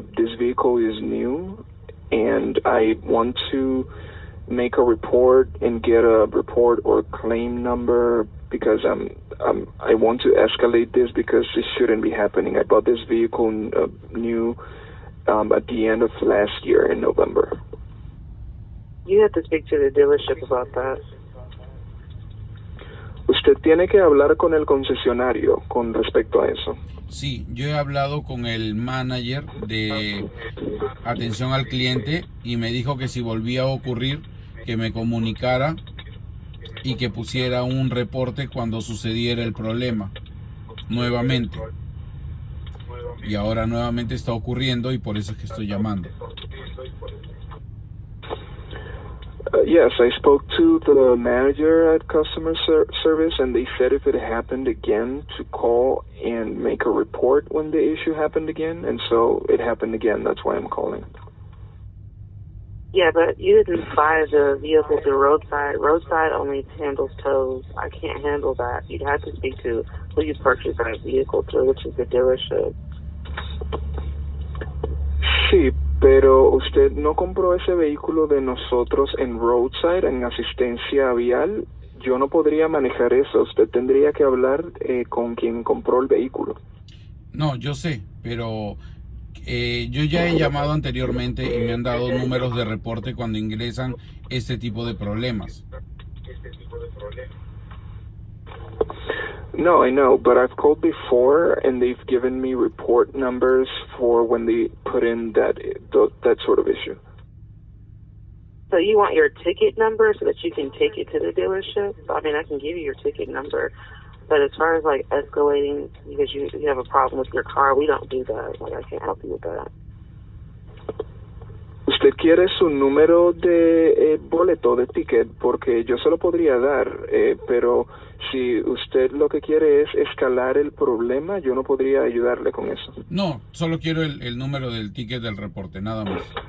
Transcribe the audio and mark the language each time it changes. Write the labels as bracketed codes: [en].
[en] This vehicle is new, and I want to make a report and get a report or claim number, because I want to escalate this, because this shouldn't be happening. I bought this vehicle new at the end of last year in November. You have to speak to the dealership about that. [es] Usted tiene que hablar con el concesionario con respecto a eso. Sí, yo he hablado con el manager de atención al cliente y me dijo que si volvía a ocurrir, que me comunicara y que pusiera un reporte cuando sucediera el problema nuevamente. Y ahora nuevamente está ocurriendo y por eso es que estoy llamando. [en] Yes, I spoke to the manager at customer service, and they said if it happened again to call and make a report when the issue happened again, and so it happened again. That's why I'm calling. Yeah, but you didn't buy the vehicle through Roadside. Roadside only handles tows. I can't handle that. You'd have to speak to who you purchased that vehicle through, which is the dealership. [es] Sí, pero usted no compró ese vehículo de nosotros en Roadside, en asistencia vial. Yo no podría manejar eso. Usted tendría que hablar con quien compró el vehículo. No, yo sé, pero yo ya he llamado anteriormente y me han dado números de reporte cuando ingresan este tipo de problemas. [en] No, I know, but I've called before and they've given me report numbers for when they put in that sort of issue. So you want your ticket number so that you can take it to the dealership? I mean, I can give you your ticket number, but as far as like escalating because you have a problem with your car, we don't do that. Like, I can't help you with that. [es] ¿Usted quiere su número de boleto, de ticket? Porque yo se lo podría dar, pero si usted lo que quiere es escalar el problema, yo no podría ayudarle con eso. No, solo quiero el número del ticket del reporte, nada más.